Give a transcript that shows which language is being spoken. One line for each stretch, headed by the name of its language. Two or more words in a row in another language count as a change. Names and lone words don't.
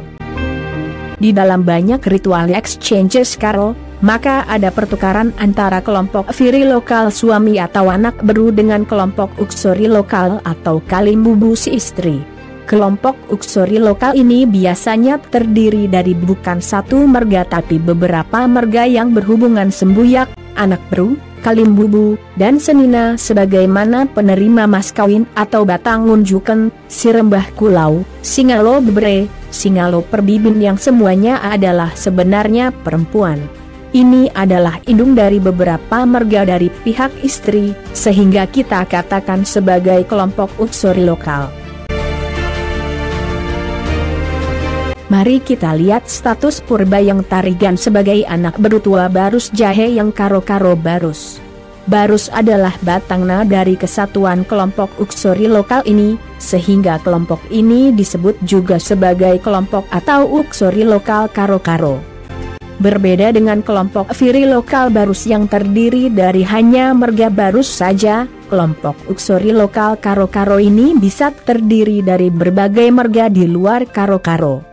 Indonesian: Di dalam banyak
English: ritual exchanges
Indonesian: Karo, maka ada pertukaran antara kelompok Viri lokal suami atau
Batak Karo: anak beru
Indonesian: dengan kelompok Uksori lokal atau Kalimbubu si istri. Kelompok Uksori lokal ini biasanya terdiri dari bukan satu merga tapi beberapa merga yang berhubungan
Batak Karo: sembuyak, anak beru, Kalimbubu,
Indonesian: dan senina sebagaimana penerima mas kawin atau
Batak Karo: batang ngunjuken, sirembah kulau, singalo bebre, singalo perbibin
Indonesian: yang semuanya adalah sebenarnya perempuan. Ini adalah indung dari beberapa merga dari pihak istri, sehingga kita katakan sebagai kelompok Uksori lokal. Mari kita lihat status Purba yang Tarigan sebagai
Batak Karo: anak beru tua
Indonesian: Barus Jahe yang Karo-Karo Barus. Barus adalah batangna dari kesatuan kelompok Uksori lokal ini, sehingga kelompok ini disebut juga sebagai kelompok atau Uksori lokal Karo-Karo. Berbeda dengan kelompok Viri lokal Barus yang terdiri dari hanya merga Barus saja, kelompok Uksori lokal Karo-Karo ini bisa terdiri dari berbagai merga di luar Karo-Karo.